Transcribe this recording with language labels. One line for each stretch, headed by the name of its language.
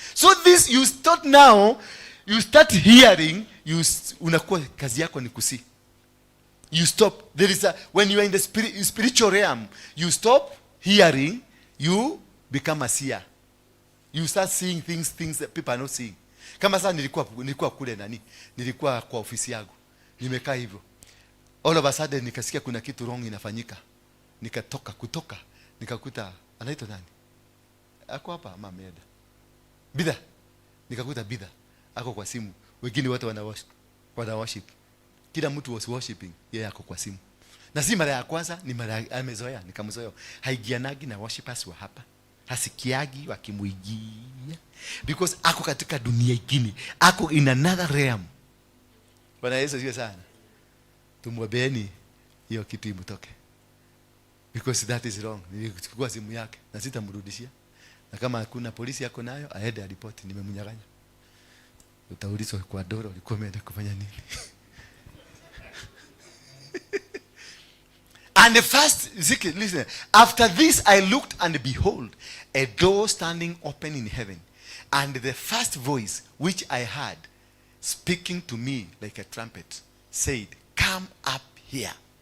English: So this you start now, you start hearing,
Swahili: unakuwa kazi yako ni kusi.
English: You stop. There is a, when you are in the spiritual realm, you stop hearing, you become a seer. You start seeing things that people are not seeing.
Swahili: Kama sasa nilikuwa kule nilikuwa kwa ofisi yangu. Nimekaa hivyo.
English: All of a sudden
Swahili: nikasikia kuna kitu wrong inafanyika. Kutoka nikakuta anaitwa nani? Ako hapa mama Eda. Bidha. Nikakuta Bidha ako kwa simu. wengine wote wana worship. Kila mtu
English: was worshiping,
Swahili: yeye yako kwa simu. Na si mara ya kwanza, ni mara amezoea, nikamzoea. Haigianagi na worshipers wa hapa. Hasikiagi wakimuigia. Because ako katika dunia ingine, ako
English: in another realm.
Swahili: Bwana Yesu asifiwe sana. Tumwambieni hiyo kitu imtoke.
English: Because that is wrong.
Swahili: Nilichukua simu yake na sitamrudishia. Na kama hakuna polisi yako nayo, aende aripoti nimemnyang'anya. Utaulizwa kwa doro ulikuwa umeenda kufanya nini?
English: And the first, listen, after this I looked and behold, a door standing open in heaven. And the first voice which I heard speaking to me like a trumpet said, come up here.